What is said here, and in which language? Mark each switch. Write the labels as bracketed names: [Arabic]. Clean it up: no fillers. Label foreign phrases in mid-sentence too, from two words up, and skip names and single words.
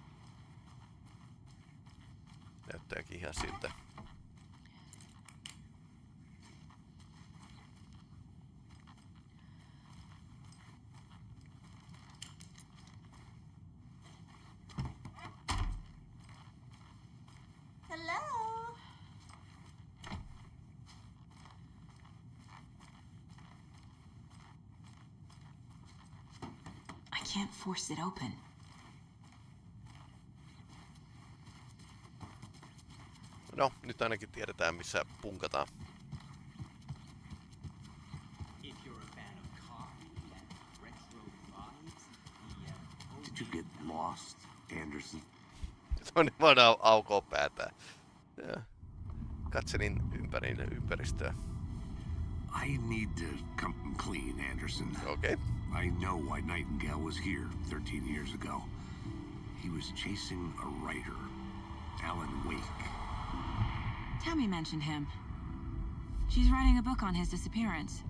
[Finnish] Näyttääkin ihan siltä. [English] Hello? I can't force it open. [Finnish] No, nyt ainakin tiedetään missä punkataan. [English] Did you get lost, Anderson? [Finnish] Toinen vaan aukoo päätään. Katselin ympäristöä. [English] I need to come clean, Anderson. Okay. I know why Nightingale was here 13 years ago. He was chasing a writer, Alan Wake. Tammy mentioned him. She's writing a book on his disappearance.